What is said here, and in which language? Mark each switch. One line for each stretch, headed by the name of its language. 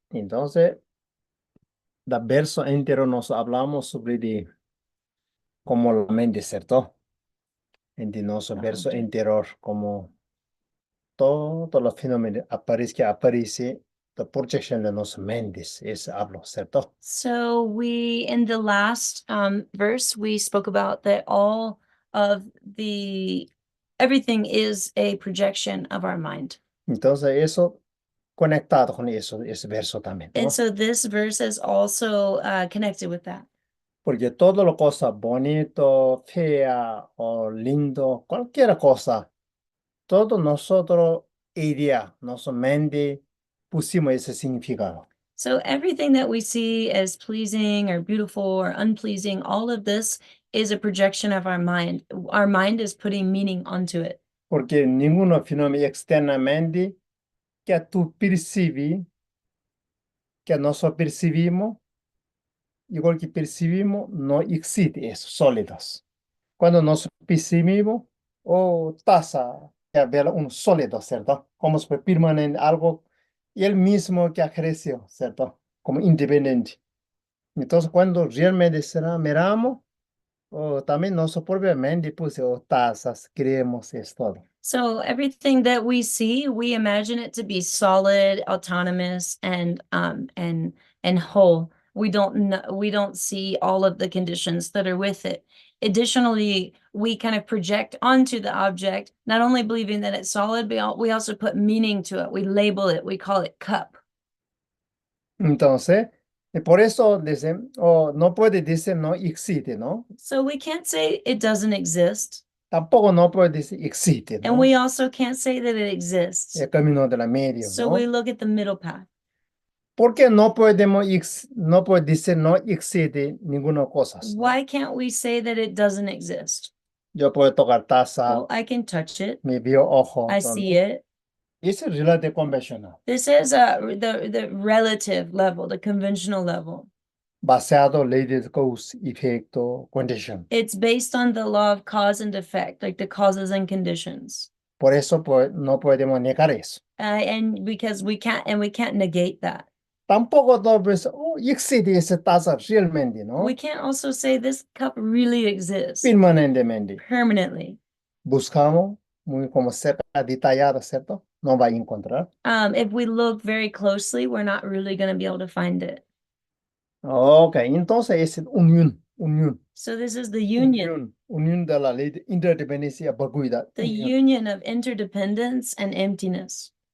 Spanish: Entonces, del verso entero nos hablamos sobre de cómo la mente, ¿cierto? En nuestro verso interior, como todos los fenómenos aparece la proyección de nuestras mentes. Eso hablo, ¿cierto?
English: So in the last verse, we spoke about that everything is a projection of our mind.
Spanish: Entonces, eso conectado con eso, ese verso también, ¿no?
English: And so this verse is also connected with that.
Spanish: Porque todo lo cosa bonito, fea o lindo, cualquier cosa, todo nosotros idea, nuestra mente, pusimos ese significado.
English: So everything that we see as pleasing or beautiful or unpleasing, all of this is a projection of our mind. Our mind is putting meaning onto it.
Spanish: Porque ninguno fenómeno externamente que tú percibes, que nosotros percibimos, igual que percibimos, no existe eso, sólidos. Cuando nos percibimos, o taza, que ver un sólido, ¿cierto? Como si permanente algo, y el mismo que creció, ¿cierto? Como independiente. Entonces, cuando realmente será, miramos, o también nuestra propia mente, pues, o tazas, creemos, es todo.
English: So everything that we see, we imagine it to be solid, autonomous, and whole. We don't see all of the conditions that are with it. additionally, we kind of project onto the object, not only believing that it's solid, but we also put meaning to it. We label it, we call it cup.
Spanish: Entonces, por eso dicen, oh, no puede decir no existe, ¿no?
English: So we can't say it doesn't exist.
Spanish: Tampoco no puede decir existe,
English: And we also can't say that it exists.
Spanish: El camino de la medio,
English: So
Spanish: ¿no?
English: we look at the middle path.
Spanish: ¿Por qué no podemos no puede decir no existe ninguna cosa, ¿no?
English: Why can't we say that it doesn't exist?
Spanish: Yo puedo tocar taza,
English: Well, I can touch it.
Spanish: me veo ojo,
English: I
Spanish: ¿no?
English: see it.
Spanish: Es relativo convencional,
English: This is the relative level, the conventional level.
Spanish: basado en ley de causa, efecto, condition.
English: It's based on the law of cause and effect, like the causes and conditions.
Spanish: Por eso no podemos negar eso.
English: And because we can't negate that.
Spanish: Tampoco no pues, oh, existe esa taza realmente, ¿no?
English: We can't also say this cup really exists
Spanish: Permanentemente.
English: permanently.
Spanish: Buscamos muy como cerca, detallado, ¿cierto? No va a encontrar.
English: If we look very closely, we're not really going to be able to find it.
Spanish: Ok, entonces es unión.
English: So this is the union.
Spanish: Unión de la ley de interdependencia vacuidad.
English: The union of interdependence and emptiness.